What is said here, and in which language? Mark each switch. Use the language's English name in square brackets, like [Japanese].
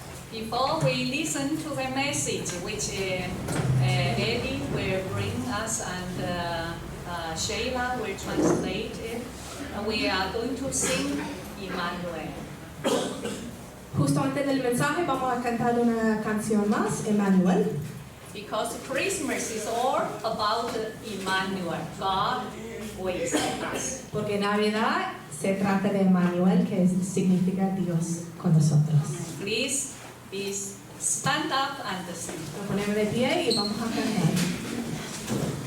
[English] Before we listen to the message which Eddie will bring us and Sheila will translate it, we are going to sing Emmanuel. [Spanish] Justo antes del mensaje vamos a cantar una canción más, Emmanuel. [English] Because Christmas is all about Emmanuel, God with us. [Spanish] Porque Navidad se trata de Emmanuel, que significa Dios con nosotros. [English] Please stand up and sing. [Spanish] Nos ponemos de pie y vamos a cantar.